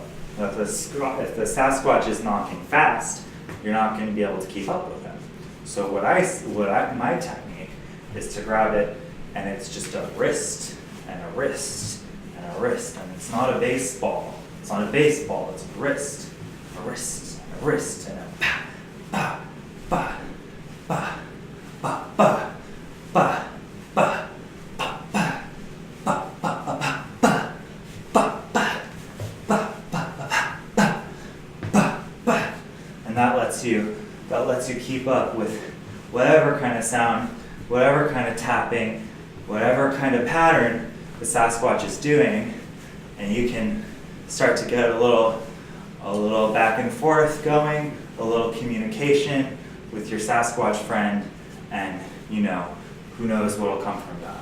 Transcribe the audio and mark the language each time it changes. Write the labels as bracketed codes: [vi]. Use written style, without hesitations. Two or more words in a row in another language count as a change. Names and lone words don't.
[en] If the Sasquatch is knocking fast, you're not going to be able to keep up with him. So my technique is to grab it and it's just a wrist and a wrist and a wrist, and it's not a baseball. It's not a baseball. It's a wrist, a wrist, a wrist, and a ba ba ba ba ba ba ba. That lets you keep up with whatever kind of sound, whatever kind of tapping, whatever kind of pattern the Sasquatch is doing, and you can start to get a little back and forth going, a little communication with your Sasquatch friend, and who knows what'll come from that.